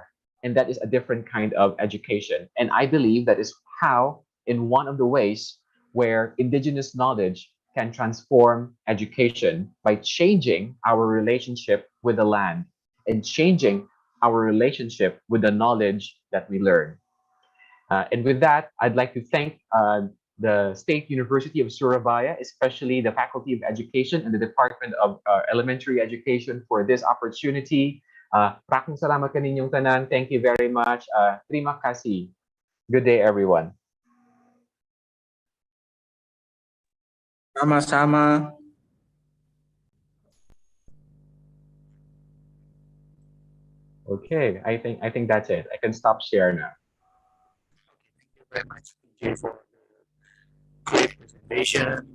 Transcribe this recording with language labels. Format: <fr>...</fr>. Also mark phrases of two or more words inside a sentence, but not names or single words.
<en>And that is a different kind of education. And I believe that is how, in one of the ways where indigenous knowledge can transform education by changing our relationship with the land and changing our relationship with the knowledge that we learn. And with that, I'd like to thank the State University of Surabaya, especially the Faculty of Education and the Department of Elementary Education for this opportunity.</en> <hil>Maraming salamat kaninyong tanan.</hil> <en>Thank you very much.</en> <id>Terima kasih.</id> <en>Good day, everyone.</en> <id>Sama-sama.</id> <en>Okay, I think that's it. I can stop share now. Very much for the great presentation.</en>